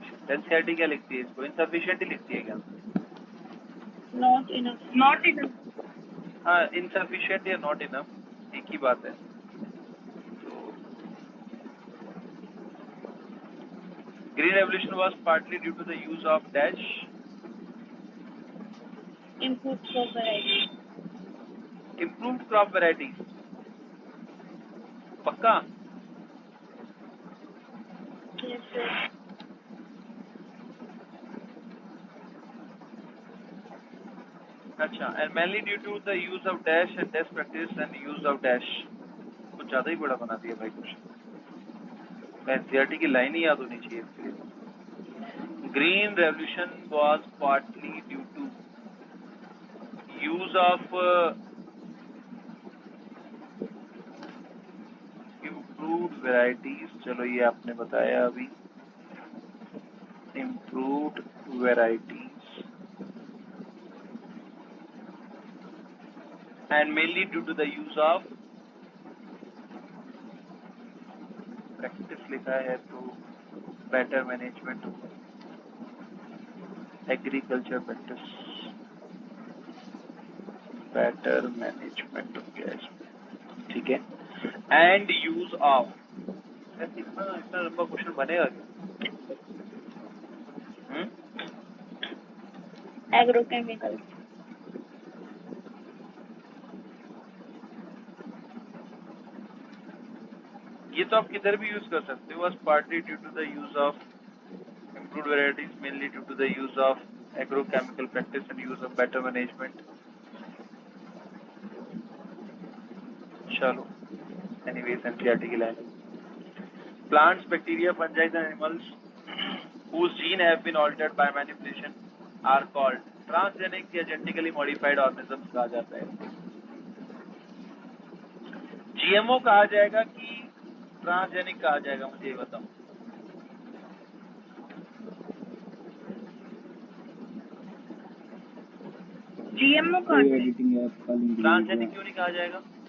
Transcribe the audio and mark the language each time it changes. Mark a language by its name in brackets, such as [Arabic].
[Hindi] NCERT क्या लिखती है इसको? insufficient ही लिखती है क्या? [English] Not enough. Not enough. [Hindi] हाँ, insufficient या [English] not enough [Hindi] एक ही बात है। [English] Green revolution was partly due to the use of dash Improved crop variety. improved crop varieties। [Hindi] पक्का? [English] Yes, sir. अच्छा, and mainly due to the use of dash and dash practice and use of dash। [Hindi] कुछ ज्यादा ही बड़ा बना दिया भाई question, NCERT की line ही याद होनी चाहिए इसके लिए। [English] Green revolution was partly due to use of improved varieties. [Hindi] चलो ये आपने बताया अभी, [English] improved varieties and mainly due to the use of practice [Hindi] लिखा है तो बेटर मैनेजमेंट होगा, एग्रीकल्चर प्रैक्टिस, बेटर मैनेजमेंट हो गया इसमें, ठीक है। एंड यूज ऑफ, इतना इतना लंबा क्वेश्चन बनेगा क्या? [English] Agrochemical. [Hindi] ये तो आप किधर भी यूज कर सकते हो, बस [English] Partly due to the use of improved varieties, mainly due to the use of agrochemical practice and use of better management. [Hindi] चलो, anyways NCERT की line. [English] Plants, bacteria, fungi and animals whose gene have been altered by manipulation are called transgenic या genetically modified organisms [Hindi] कहा जाता है। GMO कहा जाएगा कि transgenic कहा जाएगा, मुझे ये बताओ। जीएमओ का ट्रांसजेनिक क्यों नहीं कहा जाएगा?